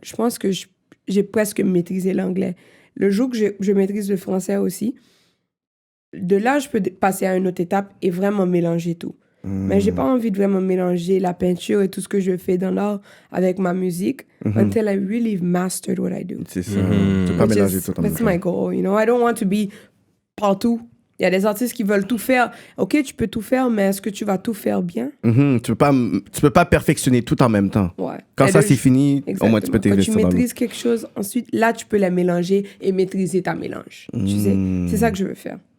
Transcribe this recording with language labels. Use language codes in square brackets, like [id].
[fr] Je pense que j'ai presque maîtrisé l'anglais. Le jour que je maîtrise le français aussi, de là, je peux passer à une autre étape et vraiment mélanger tout. Mais j'ai pas envie de vraiment mélanger la peinture et tout ce que je fais dans l'art avec ma musique [en] until I really mastered what I do. [fr] C'est ça. Tu peux pas mélanger tout en même [en] That's [fr] temps. [en] my goal, you know. I don't want to be partout. [fr] Il y a des artistes qui veulent tout faire. OK, tu peux tout faire, mais est-ce que tu vas tout faire bien? Tu peux pas perfectionner tout en même temps. Ouais. Quand ça, c'est fini, au moins, tu peux t'investir. Quand tu dans maîtrises quelque chose, ensuite, là, tu peux la mélanger et maîtriser ta mélange. Tu sais, c'est ça que je veux faire.